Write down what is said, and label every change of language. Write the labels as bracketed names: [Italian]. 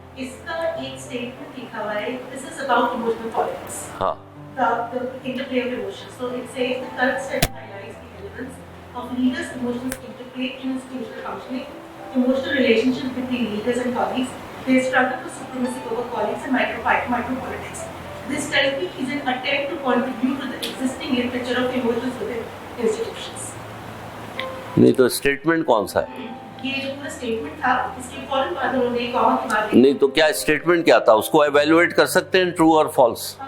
[Hindi] इसका एक स्टेटमेंट लिखा हुआ है, [English] This is about emotional politics. [Hindi] हाँ [English] the interplay of emotions. So it says the current study highlights the relevance of leaders' emotions interplay in institutional functioning, emotional relationships between leaders and colleagues, their struggle for supremacy over colleagues and micro-politics. This study is an attempt to contribute to the existing literature of emotions within institutions. [Hindi] नहीं तो statement कौन सा है? ये जो पूरा statement था इसके फौरन बाद उन्होंने कहा कि बात नहीं तो क्या स्टेटमेंट क्या था, उसको एवेल्युएट कर सकते हैं ट्रू और फॉल्स?